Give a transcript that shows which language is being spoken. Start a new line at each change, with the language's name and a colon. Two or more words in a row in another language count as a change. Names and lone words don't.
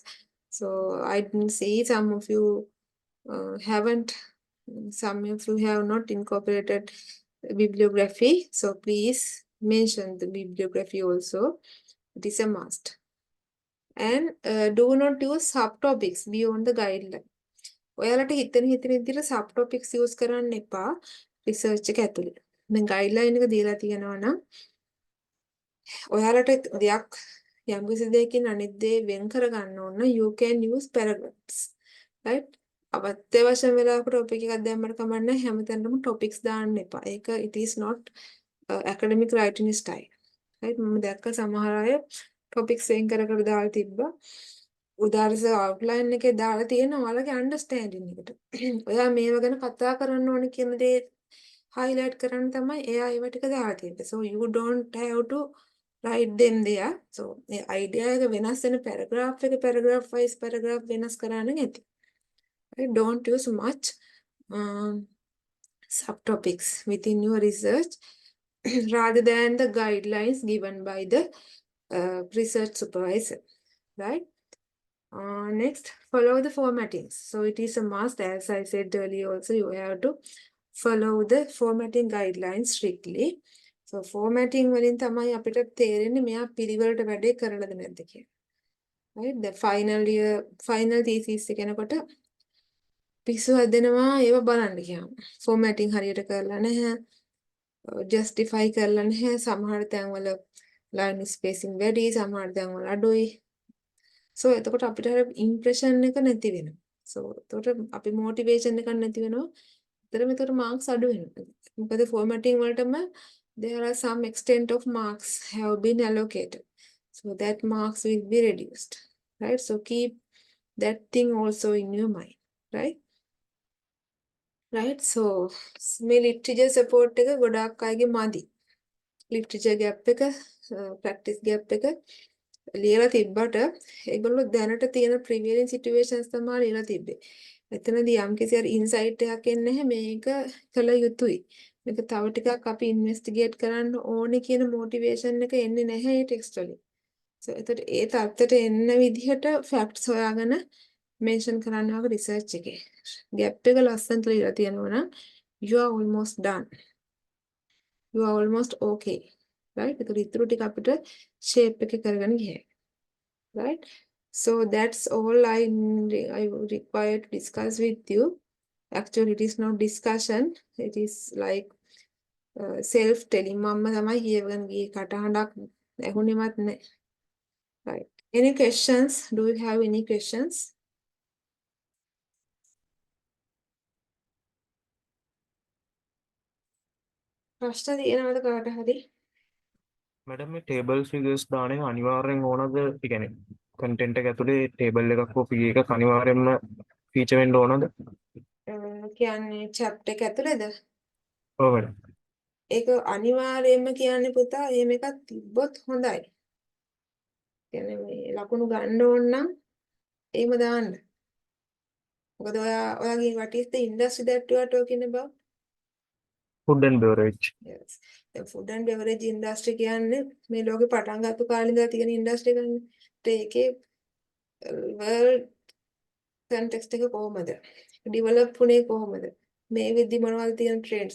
English: So I didn't see some of you some of you have not incorporated bibliography. So please mention the bibliography also. It is a must. And do not use subtopics beyond the guideline.
Sinhala: ඔයාලට හිතන විදිහට subtopics use කරන්න එපා research එක ඇතුලේ. දැන් guideline එක දීලා තියෙනවා නම් ඔයාලට දෙයක් යම්කිසි දෙයකින් අනිත් දේ වෙන් කරගන්න ඕන
English: you can use paragraphs.
Sinhala: Right? අවත්‍ය වශයෙන් වෙලාවක topic එකක් දැම්මට කමක් නැහැ හැමතැනම topics දාන්න එපා.
English: ඒක it is not academic writing style. Right?
Sinhala: මම දැක්ක සමහර අය topics වෙන් කර කර දාලා තිබ්බා. උදාහරණ outline එකේ දාලා තියෙන ඔයාලගේ understanding එකට. ඔයා මේව ගැන කතා කරන්න ඕනේ කියන දේ highlight කරන්න තමයි එයා ඒව ටික දාලා තියෙන්නේ.
English: So you don't have to write them there. So the idea
Sinhala: එක වෙනස් වෙන
English: paragraph wise paragraph
Sinhala: වෙනස් කරන්න නැති.
English: Right? Don't use much subtopics within your research rather than the guidelines given by the research supervisor. Right? Next, follow the formatting. So it is a must, as I said earlier also, you have to follow the formatting guidelines strictly.
Sinhala: So formatting වලින් තමයි අපිට තේරෙන්නේ මෙයා පිළිවෙලට වැඩේ කරලාද නැද්ද කියලා.
English: Right? The final thesis
Sinhala: එක යනකොට පිස්සු හදනවා ඒව බලන්න කියනවා. formatting හරියට කරලා නැහැ. justify කරලා නැහැ. සමහර තැන්වල line spacing වැඩි, සමහර තැන්වල අඩුයි. So එතකොට අපිට impression එක නැති වෙනවා. So එතකොට අපි motivation එකක් නැති වෙනවා. එතකොට marks අඩු වෙනවා.
English: මොකද formatting වලටම there are some extent of marks have been allocated. So that marks will be reduced. Right? So keep that thing also in your mind. Right? Right? So
Sinhala: මේ
English: literature support
Sinhala: එක ගොඩාක් අයගේ මදි.
English: literature gap
Sinhala: එක
English: practice gap
Sinhala: එක ලියලා තිබ්බට ඒගොල්ලෝ දැනට තියෙන
English: prevailing situations
Sinhala: තමයි ලියලා තිබ්බේ. එතනදී යම්කිසි හරි insight එකක් එන්නේ නැහැ මේක කළ යුතුයි. මේක තව ටිකක් අපි investigate කරන්න ඕනේ කියන motivation එක එන්නේ නැහැ මේ text වලින්. So එතකොට ඒ තත්ත්වයට එන්න විදිහට facts හොයාගෙන mention කරන්න ඕක research එකේ. gap එක ලස්සනට ලියලා තියෙනවා නම්
English: you are almost done. You are almost okay. Right?
Sinhala: ඒතකොට ඉතුරු ටික අපිට shape එක කරගෙන ගියයි.
English: Right? So that's all I require to discuss with you. Actually, it is not discussion. It is like self-telling.
Sinhala: මම තමයි කියවගෙන ගියේ කටහඬක් ඇහුණෙවත් නැහැ.
English: Right. Any questions? Do you have any questions?
Sinhala: ප්‍රශ්න තියෙනවද කාට හරි? මැඩම් මේ
English: table figures
Sinhala: දාන එක අනිවාර්යෙන් ඕනද? ඒ කියන්නේ කන්ටෙන්ට් එක ඇතුලේ ටේබල් එකක් හෝ ෆිගර් එකක් අනිවාර්යෙන්ම ෆීචර් වෙන්න ඕනද? කියන්නේ chapter එක ඇතුළේද? ඔව් මැඩම්. ඒක අනිවාර්යයෙන්ම කියන්නේ පුතා එහෙම එකක් තිබ්බොත් හොඳයි. කියන්නේ මේ ලකුණු ගන්න ඕන නම් එහෙම දාන්න. මොකද ඔයාගේ
English: what is the industry that you are talking about? food and beverage. Yes. The food and beverage industry
Sinhala: කියන්නේ මේ ලෝකේ පටන් ගත්ත කාලේ ඉඳලා තියෙන industry එකනේ. ඒකේ
English: world context
Sinhala: එක කොහොමද? develop වුණේ කොහොමද? මේ විදි මොනවද තියෙන trends?